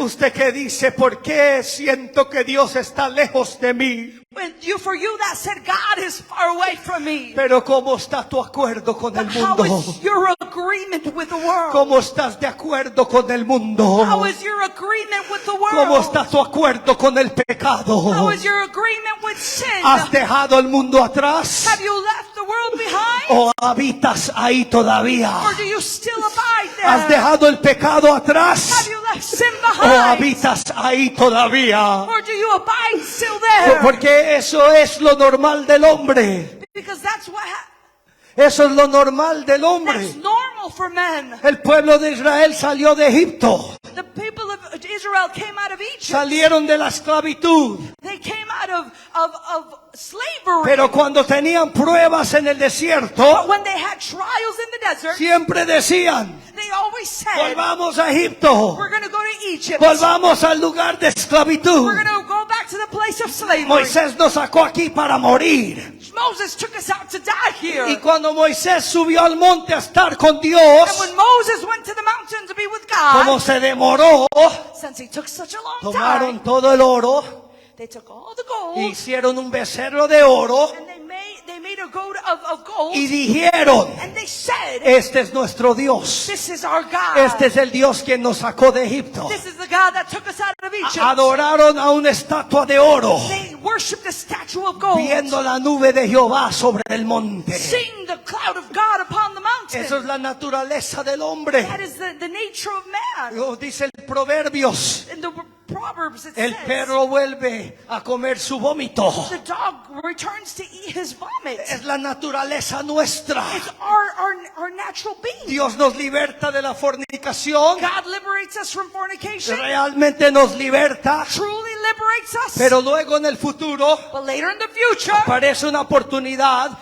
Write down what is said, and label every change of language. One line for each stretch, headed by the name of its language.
Spanish: Usted que dice, ¿por qué siento que Dios está lejos de mí?
English: For you that said God is far away from me.
Spanish: Pero ¿cómo está tu acuerdo con el
English: How
Spanish: mundo?
English: is your agreement with the world?
Spanish: ¿Cómo estás de acuerdo con el mundo?
English: How is your agreement with the world?
Spanish: ¿Cómo está tu acuerdo con el
English: How
Spanish: pecado?
English: is your agreement with sin?
Spanish: ¿Has dejado el mundo atrás?
English: Have you left the world behind?
Spanish: ¿O habitas ahí todavía?
English: Or do you still abide there?
Spanish: ¿Has dejado el pecado
English: Have
Spanish: atrás?
English: you left sin
Spanish: ¿O
English: behind?
Spanish: habitas ahí todavía?
English: Or do you abide still there?
Spanish: Porque eso es lo normal del hombre.
English: Because that's what
Spanish: Eso es lo normal del
English: that's
Spanish: hombre.
English: normal for men.
Spanish: El pueblo de Israel salió de Egipto.
English: The people of Israel came out of Egypt.
Spanish: Salieron de la esclavitud.
English: They came out of slavery.
Spanish: Pero cuando tenían pruebas en el
English: But
Spanish: desierto,
English: when they had trials in the desert,
Spanish: siempre decían,
English: they always said,
Spanish: volvamos a Egipto.
English: we're going to go to Egypt.
Spanish: Volvamos al lugar de esclavitud.
English: We're going to go back to the place of slavery.
Spanish: Moisés nos sacó aquí para morir.
English: Moses took us out to die here.
Spanish: Y cuando Moisés subió al monte a estar con
English: And
Spanish: Dios,
English: when Moses went to the mountain to be with God,
Spanish: como se demoró,
English: since he took such a long
Spanish: tomaron
English: time,
Spanish: todo el oro,
English: they took all the gold
Spanish: hicieron un becerro de oro
English: and they made a goat of gold,
Spanish: y dijeron,
English: and they said,
Spanish: este es nuestro Dios.
English: this is our God.
Spanish: Este es el Dios quien nos sacó de Egipto.
English: This is the God that took us out of Egypt.
Spanish: Adoraron a una estatua de oro,
English: They worshipped a statue of gold,
Spanish: viendo la nube de Jehová sobre el monte.
English: seeing the cloud of God upon the mountain.
Spanish: Eso es la naturaleza del hombre.
English: That is the nature of man.
Spanish: Lo dice el Proverbios.
English: In the Proverbs it
Spanish: El
English: says,
Spanish: perro vuelve a comer su vómito.
English: the dog returns to eat his vomit.
Spanish: Es la naturaleza nuestra.
English: It's our natural being.
Spanish: Dios nos liberta de la fornicación.
English: God liberates us from fornication.
Spanish: Realmente nos liberta.
English: Truly liberates us.
Spanish: Pero luego en el futuro
English: But later in the future,
Spanish: aparece una oportunidad